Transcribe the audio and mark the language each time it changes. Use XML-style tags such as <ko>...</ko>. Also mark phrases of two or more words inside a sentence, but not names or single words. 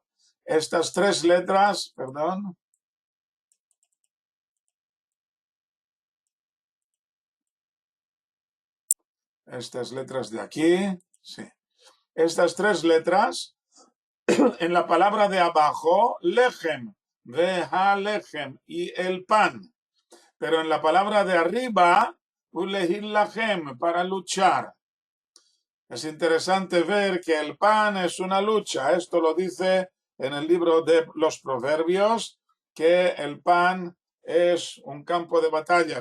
<es>Estas tres letras, perdón. Estas letras de aquí, sí. Estas tres letras, en la palabra de abajo,</es> <he>לחם, והלחם,</he> <es>y el pan. Pero en la palabra de arriba, ulehil-lachem, para luchar. Es interesante ver que el pan es una lucha. Esto lo dice en el libro de los Proverbios, que el pan es un campo de batalla.</es>